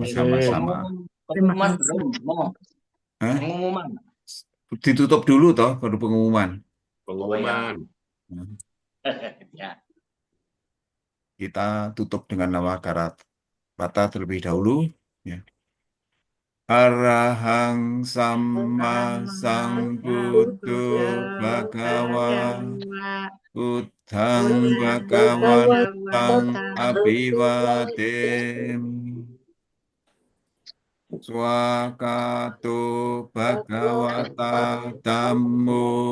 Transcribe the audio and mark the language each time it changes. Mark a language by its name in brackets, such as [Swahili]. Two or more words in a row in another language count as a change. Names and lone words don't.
[Indonesian] bersama-sama. Terima kasih. Hah? Ditutup dulu toh, baru pengumuman. Pengumuman. Kita tutup dengan Namaskara Pata terlebih dahulu. Ya. [Pali] Arahang Samma Sambuddho Bhagava Buddhang Bhagawantang Abhivatem Swakato Bhagavata Dhammo